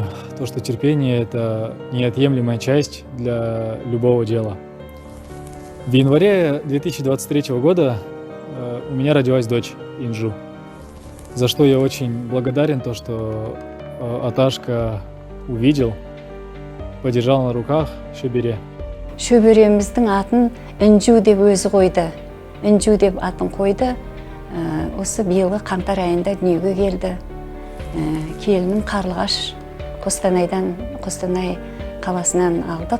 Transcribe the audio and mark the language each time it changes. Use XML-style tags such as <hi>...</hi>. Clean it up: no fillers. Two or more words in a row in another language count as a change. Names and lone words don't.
<ru>То, что терпение – это неотъемлемая часть для любого дела. В январе 2023 года у меня родилась дочь Инжу, за что я очень благодарен, то, что Аташка увидел, подержал на руках шөбере.</ru> <kk>Шөбереміздің атын Инжу деп өзі қойды. Инжу деп атын қойды. Осы биылғы қаңтар айында дүниеге келді. Келінім Қарлығаш, Қостанай қаласынан алдық.</kk>